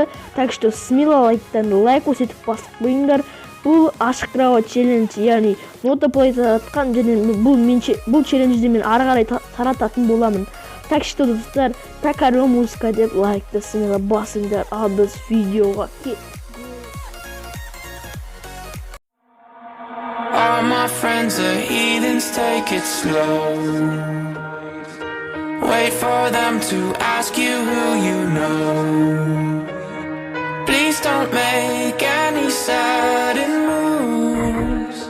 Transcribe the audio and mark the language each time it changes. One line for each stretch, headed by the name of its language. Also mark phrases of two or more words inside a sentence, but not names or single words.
Russian: Так что смело
Kazakh: лайк көрсетіп басып қойыңдар. Бұл ашық
English: crowd challenge,
Kazakh: яғни нота-плей таратқан және бұл челленджді мен ары қарай тарататын боламын.
Russian: Так что,
Kazakh: достар, такаро музыка деп лайкты смело басыңдар. Ал біз видеоға кеттік.
English: All my friends are heathens, take it slow. Wait for them to ask you who you know. Please don't make any sudden moves.